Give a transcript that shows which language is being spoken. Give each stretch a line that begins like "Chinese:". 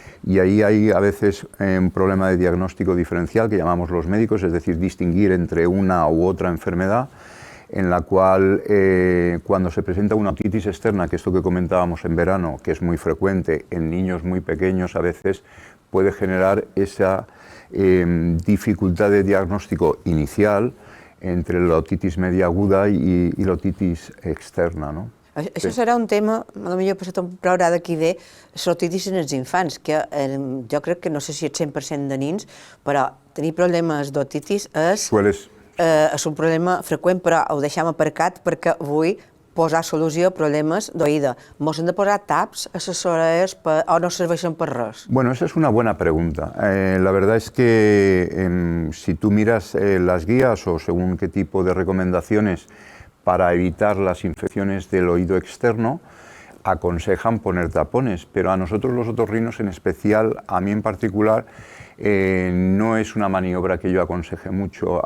Spanish: Y ahí hay a veces un problema de diagnóstico diferencial que llamamos los médicos, es decir, distinguir entre una u otra enfermedad, en la cual cuando se presenta una otitis externa, que es esto que comentábamos en verano, que es muy frecuente en niños muy pequeños, a veces puede generar esa dificultad de diagnóstico inicial entre la otitis media aguda i la otitis externa, no?
Catalan: Això serà un tema, potser he passat un programa d'aquí de l'otitis en els infants, que jo crec que no sé si és 100% de nins, però tenir problemes d'otitis és un problema freqüent, però ho deixem aparcat perquè vull posar solució a problemes d'oïda. Mos hem de posar taps a les orelles o no serveixen per res?
Spanish: Bueno, esa es una buena pregunta. La verdad es que si tú miras las guías o según qué tipo de recomendaciones para evitar las infecciones del oído externo, aconsejan poner tapones, pero a nosotros los otorrinos en especial, a mí en particular, no es una maniobra que yo aconseje mucho.